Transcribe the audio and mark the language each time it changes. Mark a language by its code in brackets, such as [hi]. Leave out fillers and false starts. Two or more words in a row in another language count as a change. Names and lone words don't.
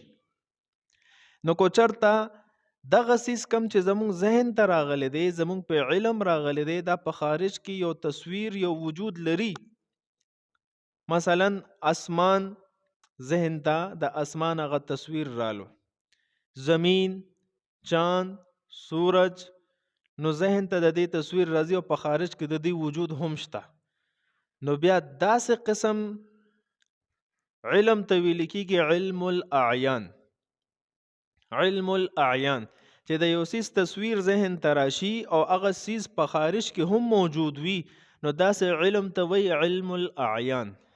[ps] نو کو چرته دغه سیس کم چې زمونږ ذهن ته راغلی دی، زمونږ په علم راغلی دی، دا په خارج کې یو تصویر یو وجود لري. مثلا اسمان ذهن ته د اسمان هغه تصویر رالو، [ur] زمین، چاند، سورج، [ps] نو ذهن ته د دې تصویر راځي او په خارج کې د دې وجود هم شته. نو بیا داسې قسم علم ته ویل کېږي علم الاعیان. علم الاعیان چې د یو سیز تصویر ذهن تراشی او هغه سیز په خارج کې هم موجود وي، نو داسې علم ته وی علم الاعیان.